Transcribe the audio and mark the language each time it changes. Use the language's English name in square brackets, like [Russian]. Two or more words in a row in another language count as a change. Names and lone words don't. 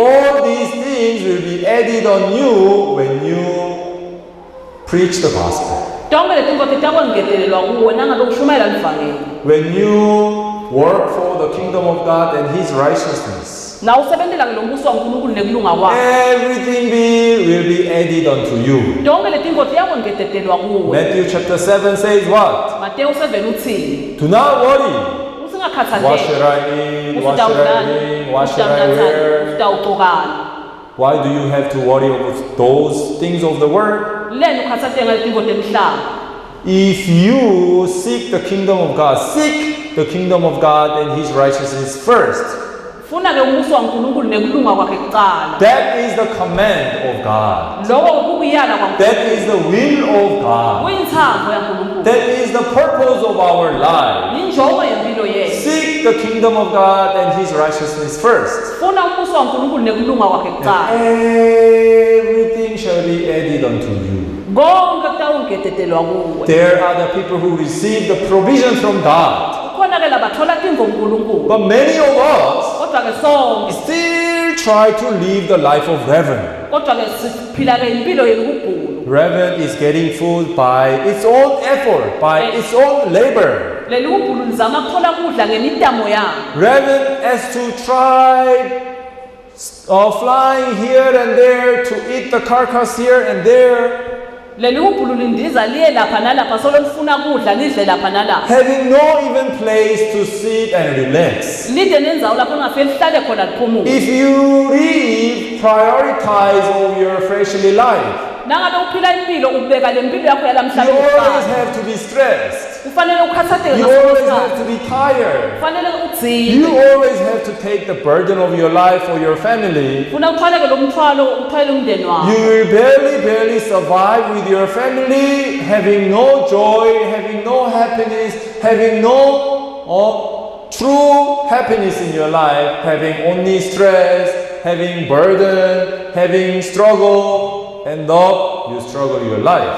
[English] All these things will be added on you when you preach the gospel. [Swati] Tonke letimbo titakwengetelelwa kuwe nangabe ushumayela livangeli. [English] When you work for the kingdom of God and His righteousness, [Swati] Na usebentela lo mbuso waNkulunkulu nekulunga kwakhe. [English] everything will be added unto you. [Swati] Tonke letimbo tiyakwengetelelwa kuwe. [English] Matthew chapter 7 says what? [Swati] Mateyu 7 uthini? [English] Do not worry. [Swati] Usingakhathaleli. [English] What should I eat? What should I drink? What should I wear? [Swati] Utawugqokana. [English] Why do you have to worry about those things of the world? [Swati] Lena ukhathathe ngaletimbo temhlaba. [English] If you seek the kingdom of God, seek the kingdom of God and His righteousness first. [Swati] Funa ke umbuso waNkulunkulu nekulunga kwakhe kuqala. [English] That is the command of God. [Swati] Lokho kukuyala kwaNkulunkulu. [English] That is the will of God. [Swati] Kuyinthambo yaNkulunkulu. [English] That is the purpose of our life. [Swati] Injongo yempilo yethu. [English] Seek the kingdom of God and His righteousness first. [Swati] Funa umbuso waNkulunkulu nekulunga kwakhe kuqala. [English] Everything shall be added unto you. [Swati] Konke kutawungetelelwa kuwe. [English] There are the people who receive the provision from God. [Swati] Kukhona ke labathola timbo kuNkulunkulu. [English] But many of us [Swati] Kodwa ke sonke [English] still try to live the life of raven. [Swati] kodwa ke siphila ke impilo yelihubhulu. [English] Raven is getting food by its own effort, by its own labor. [Swati] Leli hubhulu lizama kuthola kudla ngemitamo yakhe. [English] Raven has to try flying here and there to eat the carcass here and there, [Swati] Leli hubhulu lindiza liye lapha nalapha solo lifuna kudla lidle lapha nalapha. [English] having no even place to sit and relax. [Swati] Lide nenzawo lapho ngafike lihlale khona liphumule. [English] If you live, prioritize of your fleshly life. [Swati] Nangabe uphila impilo ubeka le mpilo yakho [English] You [Swati] yalamhlanje [English] always [Swati] kuqala. [English] have to be stressed. [Swati] Kufanele ukhathatheke [English] You [Swati] ngaso [English] always have [Swati] sonke. [English] to be tired. [Swati] Kufanele udzine. [English] You always have to take the burden of your life for your family. [Swati] Funa uthwale lo mthwalo uthwale umndeni wakho. [English] You will barely survive with your family, having no joy, having no happiness, having no true happiness in your life, having only stress, having burden, having struggle, end up you struggle your life.